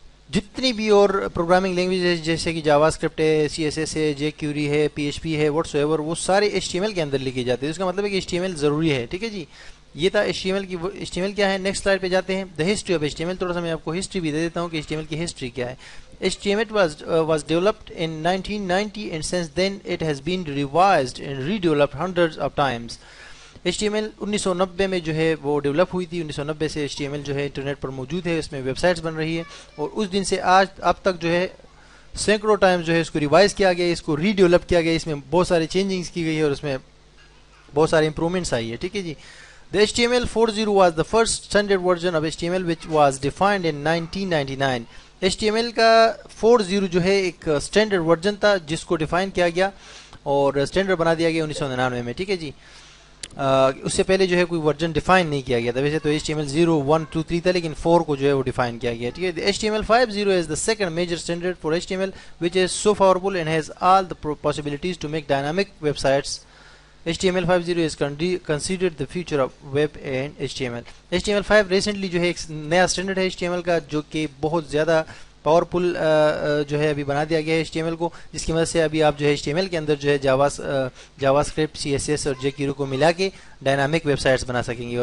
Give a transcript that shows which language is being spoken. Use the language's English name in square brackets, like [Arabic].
[Urdu] جتنی بھی اور پروگرامنگ لینگویج ہے، جیسے کہ جاوا اسکرپٹ ہے، CSS ہے، jQuery ہے، PHP ہے، [English] whatsoever, [Urdu] وہ سارے HTML کے اندر لکھے جاتے ہیں. اس کا مطلب ہے کہ HTML ضروری ہے، ٹھیک ہے جی. یہ تھا HTML کیا ہے. نیکسٹ سلائڈ پہ جاتے ہیں. [English] The history of HTML. [Urdu] تھوڑا سا میں آپ کو ہسٹری بھی دے دیتا ہوں کہ HTML کی ہسٹری کیا ہے. [English] HTML was developed in 1990 and since then it has been revised and redeveloped hundreds of times. [Urdu] HTML 1990 میں جو ہے وہ ڈیولپ ہوئی تھی. 1990 سے HTML جو ہے انٹرنیٹ پر موجود ہے، اس میں ویب سائٹس بن رہی ہے، اور اس دن سے آج اب تک جو ہے سینکڑوں ٹائمز جو ہے اس کو ریوائز کیا گیا، اس کو ری ڈیولپ کیا گیا، اس میں بہت سارے چینجنگز کی گئی ہے، اور اس میں بہت سارے امپرومنٹس آئی ہے، ٹھیک ہے جی. [English] The HTML 4.0 was the first standard version of HTML which was defined in 1999. [Urdu] HTML کا 4.0 جو ہے ایک اسٹینڈرڈ ورژن تھا جس کو ڈیفائن کیا گیا اور اسٹینڈرڈ بنا دیا گیا 1999 میں. ٹھیک ہے جی. اس سے پہلے جو ہے کوئی ورژن ڈیفائن نہیں کیا گیا تھا. ویسے تو HTML 0, 1, 2, 3 تھا لیکن 4 کو جو ہے وہ ڈیفائن کیا گیا. ٹھیک ہے. [English] HTML 5.0 is the second major standard for HTML which is so powerful and has all the possibilities to make dynamic websites. HTML 5.0 is considered the future of web and HTML. [Urdu] HTML 5 recently جو ہے ایک نیا standard ہے HTML کا جو کہ بہت زیادہ پاورفل جو ہے ابھی بنا دیا گیا ہے HTML کو, جس کی مدد سے ابھی آپ جو ہے HTML کے اندر جو ہے جاوا اسکرپٹ, CSS اور jQuery کو ملا کے ڈائنامک ویب سائٹس بنا سکیں گے.